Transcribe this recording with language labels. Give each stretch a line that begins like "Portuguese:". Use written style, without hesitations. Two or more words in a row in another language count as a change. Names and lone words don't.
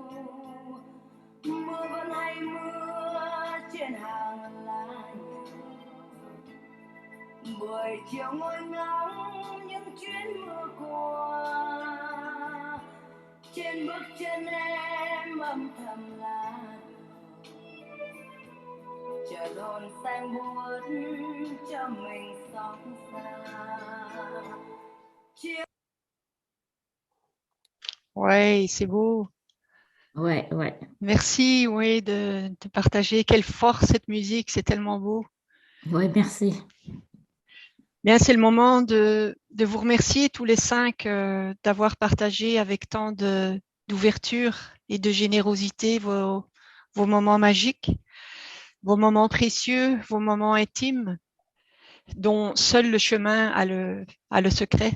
Vietnamese: Mưa vẫn hay mưa trên hàng lá nhỏ, buổi chiều ngồi ngóng những chuyến mưa qua, trên bước chân em âm thầm là chờ đồn xanh buốt cho mình xót xa.
French: Oui, c'est beau. Ouais, ouais. Merci, oui, de partager. Quelle force cette musique, c'est tellement beau. Oui, merci. Bien, c'est le moment de vous remercier tous les 5 d'avoir partagé avec tant d'ouverture et de générosité vos moments magiques, vos moments précieux, vos moments intimes, dont seul le chemin a le secret.